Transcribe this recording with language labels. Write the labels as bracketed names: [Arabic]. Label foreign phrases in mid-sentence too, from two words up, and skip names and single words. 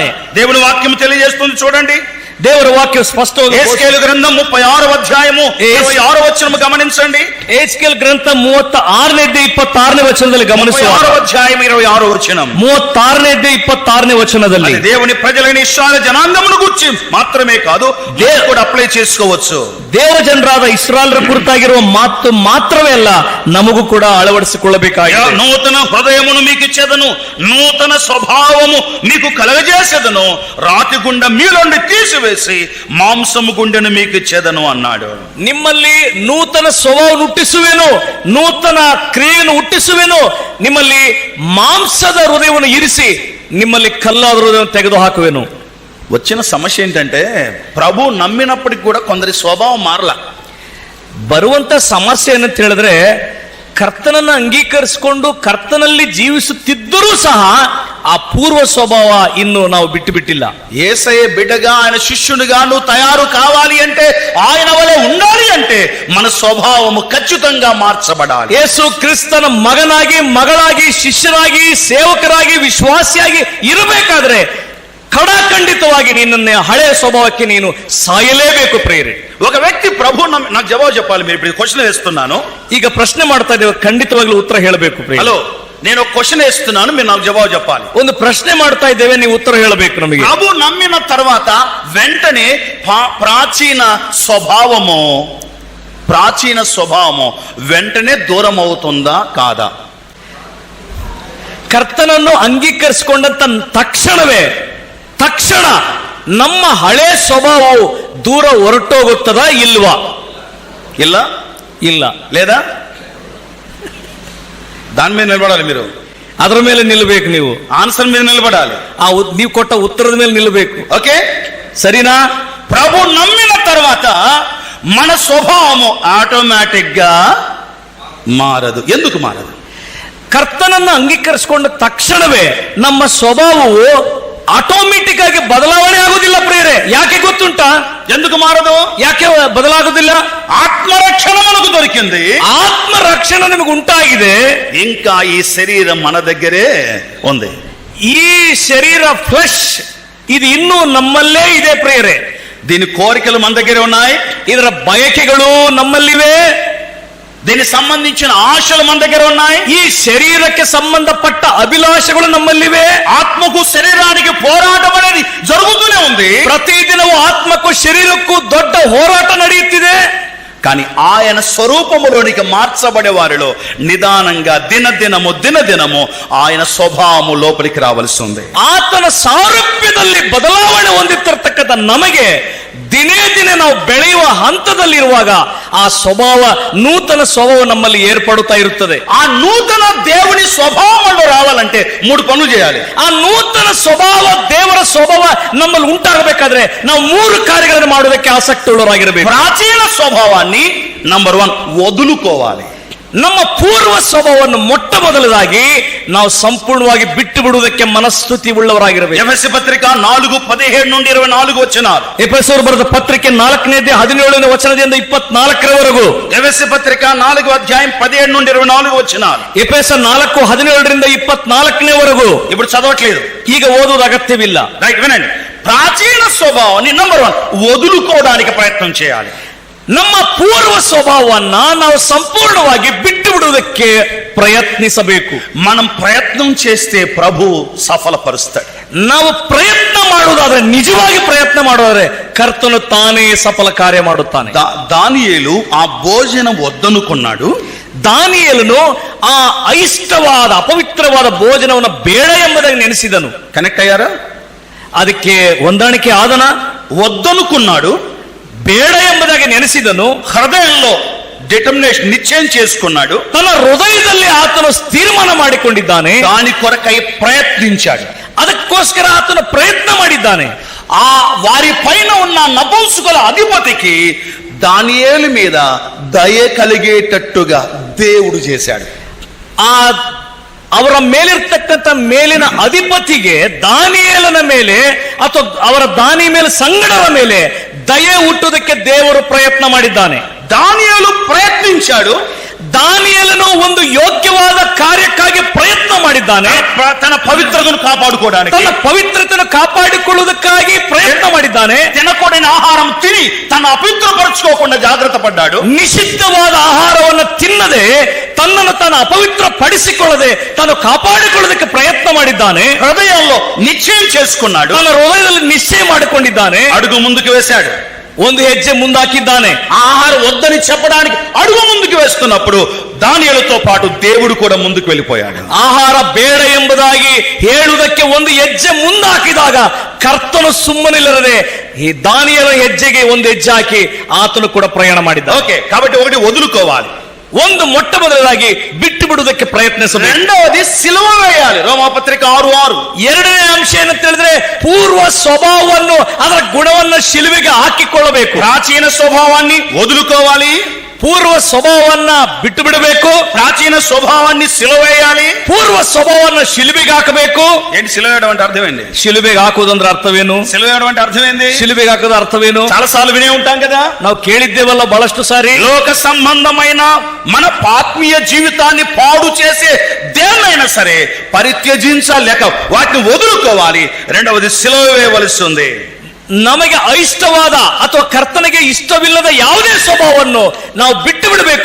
[Telugu] దేవుని వాక్యం తెలియజేస్తుంది, చూడండి. [Kannada] ದೇವರ ವಾಕ್ಯ ಸ್ಪಷ್ಟವಾಗಿ [Telugu] యెహెజ్కేలు గ్రంథం 36వ అధ్యాయము 26వ వచనం గమనించండి. [Kannada] ಯೆಹೆಜ್ಕೇಲ ಗ್ರಂಥ 36:26 ವಚನದಲ್ಲಿ ಗಮನಿಸುವ [Telugu] 36వ అధ్యాయం 26వ వచనం. [Kannada] 36:26 ವಚನದಲ್ಲಿ [Telugu] దేవుని ప్రజలైన ఇశ్రాయేలు జనాంగమును గురించి మాత్రమే కాదు, దేవుడు కూడా అప్లై చేసుకోవచ్చు. [Kannada] ದೇವ ಜನರಾದ ಇಸ್ರಾಯೇಲರ ಕುರಿತಾಗಿರುವ ಮಾತು ಮಾತ್ರವೇ ಅಲ್ಲ, ನಮಗೂ ಕೂಡ ಅಳವಡಿಸಿಕೊಳ್ಳಬೇಕಾಗಿದೆ. [Telugu] నూతన హృదయమును మీకు ఇచ్చేదను, నూతన స్వభావము మీకు కలగజేసేదను, రాతి గుండె మీలోండి తీసివేసి మాంసము గుండెను మీకు ఇచ్చేదను అన్నాడు. [Kannada] ನಿಮ್ಮಲ್ಲಿ ನೂತನ ಸ್ವಭಾವ ಹುಟ್ಟಿಸುವೆನು, ನೂತನ ಕ್ರಿಯೆಯನ್ನು ಹುಟ್ಟಿಸುವೆನು, ನಿಮ್ಮಲ್ಲಿ ಮಾಂಸದ ಹೃದಯವನ್ನು ಇರಿಸಿ ನಿಮ್ಮಲ್ಲಿ ಕಲ್ಲಾದ ಹೃದಯವನ್ನು ತೆಗೆದು ಹಾಕುವೆನು. [Telugu] వచ్చిన సమస్య ఏంటంటే ప్రభు నమ్మినప్పటికి కూడా కొందరి స్వభావం మారల. [Kannada] ಬರುವಂತ ಸಮಸ್ಯೆ ಏನಂತ ಹೇಳಿದ್ರೆ, ಕರ್ತನನ್ನು ಅಂಗೀಕರಿಸಿಕೊಂಡು ಕರ್ತನಲ್ಲಿ ಜೀವಿಸುತ್ತಿದ್ದರೂ ಸಹ ಆ ಪೂರ್ವ ಸ್ವಭಾವ ಇನ್ನು ನಾವು ಬಿಟ್ಟು ಬಿಟ್ಟಿಲ್ಲ. [Telugu] యేసయ్య బిడ్డగా, ఆయన శిష్యునిగా నువ్వు తయారు కావాలి అంటే, ఆయన వలె ఉండాలి అంటే మన స్వభావము ఖచ్చితంగా మార్చబడాలి. [Kannada] ಯೇಸು ಕ್ರಿಸ್ತನ ಮಗನಾಗಿ, ಮಗಳಾಗಿ, ಶಿಷ್ಯರಾಗಿ, ಸೇವಕರಾಗಿ, ವಿಶ್ವಾಸಿಯಾಗಿ ಇರಬೇಕಾದ್ರೆ ಖಡಾಖಂಡಿತವಾಗಿ ನಿನ್ನ ಹಳೆಯ ಸ್ವಭಾವಕ್ಕೆ ನೀನು ಸಾಯಲೇಬೇಕು ಪ್ರೇರೆ. [Telugu] ఒక వ్యక్తి ప్రభు నాకు జవాబు చెప్పాలి. మీరు ఇప్పుడు క్వశ్చన్ వేస్తున్నాను, [Kannada] ಈಗ ಪ್ರಶ್ನೆ ಮಾಡ್ತಾ ಇದ್ದೇವೆ, ಖಂಡಿತವಾಗ್ಲೂ ಉತ್ತರ ಹೇಳಬೇಕು ಪ್ರೇರೆ. [Telugu] హలో, నేను ఒక క్వశ్చన్ వేస్తున్నాను, మీరు నాకు జవాబు చెప్పాలి. [Kannada] ಒಂದು ಪ್ರಶ್ನೆ ಮಾಡ್ತಾ ಇದ್ದೇವೆ, ನೀವು ಉತ್ತರ ಹೇಳಬೇಕು ನಮಗೆ. [Telugu] ప్రభు నమ్మిన తర్వాత వెంటనే ప్రాచీన స్వభావము వెంటనే దూరం అవుతుందా కాదా? [Kannada] ಕರ್ತನನ್ನು ಅಂಗೀಕರಿಸಿಕೊಂಡಂತ ತಕ್ಷಣ ನಮ್ಮ ಹಳೆ ಸ್ವಭಾವವು ದೂರ ಹೊರಟೋಗುತ್ತದಾ ಇಲ್ವಾ? ಇಲ್ಲ. [Telugu] లేదా? దాని మీద నిలబడాలి. మీరు [Kannada] ಅದರ ಮೇಲೆ ನಿಲ್ಲಬೇಕು. ನೀವು [Telugu] ఆన్సర్ మీద నిలబడాలి. [Kannada] ನೀವು ಕೊಟ್ಟ ಉತ್ತರದ ಮೇಲೆ ನಿಲ್ಲಬೇಕು. [Telugu] ఓకే, సరేనా? ప్రభు నమ్మిన తర్వాత మన స్వభావము ఆటోమేటిక్ గా మారదు. ఎందుకు మారదు? [Kannada] ಕರ್ತನನ್ನು ಅಂಗೀಕರಿಸಿಕೊಂಡ ತಕ್ಷಣವೇ ನಮ್ಮ ಸ್ವಭಾವವು ಆಟೋಮೆಟಿಕ್ ಆಗಿ ಬದಲಾವಣೆ ಆಗುವುದಿಲ್ಲ ಪ್ರಿಯರೇ. ಯಾಕೆ ಗೊತ್ತುಂಟಾ? [Telugu] ఎందుకు మారదు? [Kannada] ಯಾಕೆ ಬದಲಾಗುವುದಿಲ್ಲ? [Telugu] ఆత్మరక్షణ మనకు దొరికింది. [Kannada] ಆತ್ಮರಕ್ಷಣೆ ನಮಗೆ ಉಂಟಾಗಿದೆ. [Telugu] ఇంకా ఈ శరీరం మన దగ్గరే ఉంది. [Kannada] ಈ ಶರೀರ ಫ್ಲೆಶ್ ಇದು ಇನ್ನೂ ನಮ್ಮಲ್ಲೇ ಇದೆ ಪ್ರಿಯರೇ. [Telugu] దీని కోరికలు మన దగ్గరే ఉన్నాయి, [Kannada] ಇದರ ಬಯಕೆಗಳು ನಮ್ಮಲ್ಲಿವೆ, [Telugu] దీనికి సంబంధించిన ఆశలు మన దగ్గర ఉన్నాయి, [Kannada] ಈ ಶರೀರಕ್ಕೆ ಸಂಬಂಧಪಟ್ಟ ಅಭಿಲಾಷೆಗಳು ನಮ್ಮಲ್ಲಿವೆ. [Telugu] ఆత్మకు శరీరానికి పోరాటం అనేది జరుగుతూనే ఉంది. [Kannada] ಪ್ರತಿದಿನವೂ ಆತ್ಮಕ್ಕೂ ಶರೀರಕ್ಕೂ ದೊಡ್ಡ ಹೋರಾಟ ನಡೆಯುತ್ತಿದೆ. [Telugu] కానీ ఆయన స్వరూపములోనికి మార్చబడే వారిలో నిదానంగా దినదినము ఆయన స్వభావము లోపలికి రావలసి ఉంది. [Kannada] ಆತನ ಸಾರೂಪ್ಯದಲ್ಲಿ ಬದಲಾವಣೆ ಹೊಂದುತ್ತಿರತಕ್ಕಂಥ ನಮಗೆ ದಿನೇ ದಿನೇ ನಾವು ಬೆಳೆಯುವ ಹಂತದಲ್ಲಿರುವಾಗ ಆ ಸ್ವಭಾವ ನೂತನ ಸ್ವಭಾವ ನಮ್ಮಲ್ಲಿ ಏರ್ಪಡುತ್ತಾ ಇರುತ್ತದೆ. [Telugu] ఆ నూతన దేవుని స్వభావంలో రావాలంటే 3 పనులు చేయాలి. [Kannada] ಆ ನೂತನ ಸ್ವಭಾವ ದೇವರ ಸ್ವಭಾವ ನಮ್ಮಲ್ಲಿ ಉಂಟಾಗಬೇಕಾದ್ರೆ ನಾವು 3 ಕಾರ್ಯಗಳನ್ನು ಮಾಡುವುದಕ್ಕೆ ಆಸಕ್ತಿ ಉಳ್ಳವರಾಗಿರಬೇಕು. [Telugu] ప్రాచీన స్వభావాన్ని ನಂಬರ್ 1 వదులుకోవాలి. [Kannada] ನಮ್ಮ ಪೂರ್ವ ಸ್ವಭಾವವನ್ನು ಮೊಟ್ಟ ಮೊದಲದಾಗಿ ನಾವು ಸಂಪೂರ್ಣವಾಗಿ ಬಿಟ್ಟು ಬಿಡುವುದಕ್ಕೆ ಮನಸ್ಥಿತಿ ಉಳ್ಳವರಾಗಿರಬೇಕು. [Telugu] ఎఫెస పత్రిక 4:17 నుండి 24 ವಚನಾలు. [Kannada] ಎಫೆಸರು ಬರೆದ ಪತ್ರಿಕೆ 4ನೇ ಅಧ್ಯಾಯ 17ನೇ ವಚನದಿಂದ 24ರವರೆಗೂ. [Telugu] ఎఫెస పత్రిక 4 అధ్యాయం 17 నుండి 24 వచనాలు. [Kannada] ಎಫೆಸ 4:17ರಿಂದ 24ನೇವರೆಗೂ. [Telugu] ఇప్పుడు చదవట్లేదు, [Kannada] ಈಗ ಓದುವುದು ಅಗತ್ಯವಿಲ್ಲ. [Telugu] రైట్, వినండి. ప్రాచీన స్వభావాన్ని ನಂಬರ್ 1 వదులుకోవడానికి ప్రయత్నం చేయాలి. [Kannada] ನಮ್ಮ ಪೂರ್ವ ಸ್ವಭಾವವನ್ನ ನಾವು ಸಂಪೂರ್ಣವಾಗಿ ಬಿಟ್ಟು ಬಿಡುವುದಕ್ಕೆ ಪ್ರಯತ್ನಿಸಬೇಕು. [Telugu] మనం ప్రయత్నం చేస్తే ప్రభు సఫలపరుస్తాడు. [Kannada] ನಾವು ಪ್ರಯತ್ನ ಮಾಡುವುದಾದ್ರೆ, ನಿಜವಾಗಿ ಪ್ರಯತ್ನ ಮಾಡುವುದಾದ್ರೆ ಕರ್ತನು ತಾನೇ ಸಫಲ ಕಾರ್ಯ ಮಾಡುತ್ತಾನೆ. [Telugu] దానియేలు ఆ భోజనం వద్దనుకున్నాడు. [Kannada] ದಾನಿಯೇಲನು ಆ అయిష్టವಾದ ಅಪವಿತ್ರವಾದ ಭೋಜನವನ್ನು ಬೇಡ ಎಂಬುದಾಗಿ ನೆನೆಸಿದನು. [Telugu] కనెక్ట్ అయ్యారా? [Kannada] ಅದಕ್ಕೆ ಹೊಂದಾಣಿಕೆ ಆದನ? [Telugu] వద్దనుకున్నాడు, [Kannada] ಬೇಡ ಎಂಬುದಾಗಿ ನೆನೆಸಿದನು. [Telugu] హృదయంలో డిటర్మినేషన్ నిశ్చయం చేసుకున్నాడు. [Kannada] ತನ್ನ ಹೃದಯದಲ್ಲಿ ಆತನು ತೀರ್ಮಾನ ಮಾಡಿಕೊಂಡಿದ್ದಾನೆ. [Telugu] దాని కొరకై ప్రయత్నించాడు. [Kannada] ಅದಕ್ಕೋಸ್ಕರ ಆತನು ಪ್ರಯತ್ನ ಮಾಡಿದ್ದಾನೆ. [Telugu] ఆ వారి పైన ఉన్న నపుంసకుల అధిపతికి దానియేలు మీద దయ కలిగేటట్టుగా దేవుడు చేశాడు. [Kannada] ಆ ಅವರ ಮೇಲಿರ್ತಕ್ಕಂಥ ಮೇಲಿನ ಅಧಿಪತಿಗೆ ದಾನಿಯೇಲನ ಮೇಲೆ ಅಥವಾ ಅವರ ದಾನಿ ಮೇಲೆ ಸಂಗಡರ ಮೇಲೆ ದಯೆ ಹುಟ್ಟುವುದಕ್ಕೆ ದೇವರು ಪ್ರಯತ್ನ ಮಾಡಿದ್ದಾನೆ. [Telugu] దానియేలు ప్రయత్నించాడు. [Kannada] ದಾನಿಯೇಲನು ಒಂದು ಯೋಗ್ಯವಾದ ಕಾರ್ಯಕ್ಕಾಗಿ ಪ್ರಯತ್ನ ಮಾಡಿದ್ದಾನೆ. [Telugu] తన పవిత్రతను కాపాడుకోవడానికి, [Kannada] ತನ್ನ ಪವಿತ್ರತೆಯನ್ನು ಕಾಪಾಡಿಕೊಳ್ಳುವುದಕ್ಕಾಗಿ ಪ್ರಯತ್ನ ಮಾಡಿದ್ದಾನೆ. [Telugu] తినకూడని ఆహారం తిని తన అపవిత్రపరచుకోకుండా జాగ్రత్త పడ్డాడు. [Kannada] ನಿಷಿದ್ಧವಾದ ಆಹಾರವನ್ನು ತಿನ್ನದೆ ತನ್ನನ್ನು ತಾನು ಅಪವಿತ್ರ ಪಡಿಸಿಕೊಳ್ಳದೆ ತಾನು ಕಾಪಾಡಿಕೊಳ್ಳೋದಕ್ಕೆ ಪ್ರಯತ್ನ ಮಾಡಿದ್ದಾನೆ. [Telugu] హృదయంలో నిశ్చయం చేసుకున్నాడు. [Kannada] ತನ್ನ ಹೃದಯದಲ್ಲಿ ನಿಶ್ಚಯ ಮಾಡಿಕೊಂಡಿದ್ದಾನೆ. [Telugu] అడుగు ముందుకు వేశాడు. [Kannada] ಒಂದು ಹೆಜ್ಜೆ ಮುಂದಾಕಿದ್ದಾನೆ. [Telugu] ఆహారం వద్దని చెప్పడానికి అడుగు ముందుకు వేస్తున్నప్పుడు దానియేలుతో పాటు దేవుడు కూడా ముందుకు వెళ్ళిపోయాడు. [Kannada] ಆಹಾರ ಬೇಡ ಎಂಬುದಾಗಿ ಹೇಳುವುದಕ್ಕೆ ಒಂದು ಹೆಜ್ಜೆ ಮುಂದಾಕಿದಾಗ ಕರ್ತನು ಸುಮ್ಮನಿಲ್ಲದೆ ಈ ದಾನಿಯೇಲನ ಹೆಜ್ಜೆಗೆ ಒಂದು ಹೆಜ್ಜೆ ಹಾಕಿ ಆತನು ಕೂಡ ಪ್ರಯಾಣ ಮಾಡಿದ್ದ. [Telugu] ఓకే, కాబట్టి ఒకటి వదులుకోవాలి. [Kannada] ಒಂದು ಮೊಟ್ಟ ಮೊದಲಾಗಿ ಬಿಟ್ಟು ಬಿಡುವುದಕ್ಕೆ ಪ್ರಯತ್ನಿಸಬೇಕು. [Telugu] రెండవది సిలువ వేయాలి. రోమాపత్రిక 6:6. [Kannada] ಎರಡನೇ ಅಂಶ ಏನಂತ ಹೇಳಿದ್ರೆ ಪೂರ್ವ ಸ್ವಭಾವವನ್ನು, ಅದರ ಗುಣವನ್ನು ಶಿಲುಬೆಗೆ ಹಾಕಿಕೊಳ್ಳಬೇಕು. [Telugu] ప్రాచీన స్వభావాన్ని వదులుకోవాలి. [Kannada] ಪೂರ್ವ ಸ್ವಭಾವವನ್ನ ಬಿಟ್ಟು ಬಿಡಬೇಕು. [Telugu] ప్రాచీన స్వభావాన్ని సిలువ వేయాలి. [Kannada] ಪೂರ್ವ ಸ್ವಭಾವವನ್ನು ಶಿಲುಬೆಗೆ ಹಾಕಬೇಕು. [Telugu] ఏంటి సిలువ వేయడం అంటే అర్థం ఏంటి? [Kannada] ಶಿಲುಬೆಗೆ ಹಾಕುವುದಂದ್ರೆ ಅರ್ಥವೇನು? [Telugu] సిలువ వేయడం అంటే అర్థం ఏంది? [Kannada] ಶಿಲುಬೆಗೆ ಹಾಕೋದು ಅರ್ಥವೇನು? [Telugu] చాలా సార్లు వినే ఉంటాం కదా. [Kannada] ನಾವು ಕೇಳಿದ್ದೇವಲ್ಲ ಬಹಳಷ್ಟು ಸಾರಿ. [Telugu] లోక సంబంధమైన మన ఆత్మీయ జీవితాన్ని పాడు చేసే దేన్నైనా సరే పరిత్యజించాలి, లేక వాటిని వదులుకోవాలి. రెండవది సిలువ వేయవలసి ఉంది. [Kannada] ನಮಗೆ అయిష్టವಾದ ಅಥವಾ ಕರ್ತನಿಗೆ ಇಷ್ಟವಿಲ್ಲದ ಯಾವುದೇ ಸ್ವಭಾವವನ್ನು ನಾವು ಬಿಟ್ಟು ಬಿಡಬೇಕು.